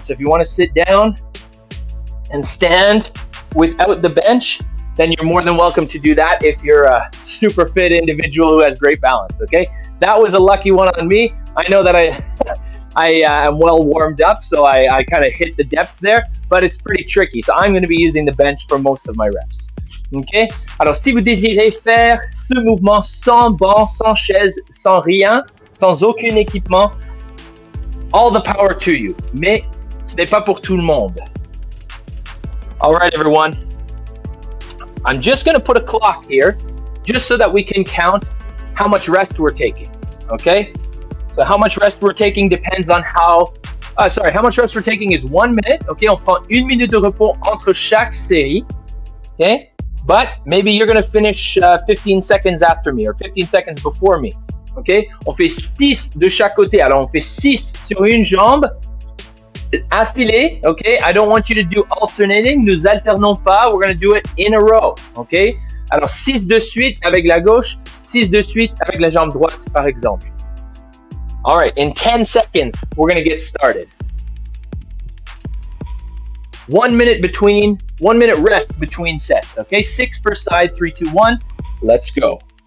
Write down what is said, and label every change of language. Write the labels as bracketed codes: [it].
[en] So if you want to sit down and stand without the bench, then you're more than welcome to do that if you're a super fit individual who has great balance, okay? That was a lucky one on me. I know that I am well warmed up, so I kind of hit the depth there, but it's pretty tricky. So I'm going to be using the bench for most of my reps, okay? [fr] Alors, si vous désirez faire ce mouvement sans banc, sans chaise, sans rien, sans aucun équipement, [en] all the power to you. [fr] Mais ce n'est pas pour tout le monde. [en] All right, everyone. I'm just going to put a clock here just so that we can count how much rest we're taking, okay? So how much rest we're taking depends on how much rest we're taking is 1 minute, okay? [fr] On prend 1 minute de repos entre chaque série, okay? [en] But maybe you're going to finish 15 seconds after me or 15 seconds before me, okay? [fr] On fait 6 de chaque côté. Alors, on fait 6 sur une jambe, affilé, okay? [en] I don't want you to do alternating. [fr] Nous alternons pas. [en] We're going to do it in a row, okay? [fr] Alors, 6 de suite avec la gauche, 6 de suite avec la jambe droite, par exemple. [en] All right, in 10 seconds, we're going to get started. 1 minute rest between sets, okay? 6 per side, 3, 2, 1. Let's go.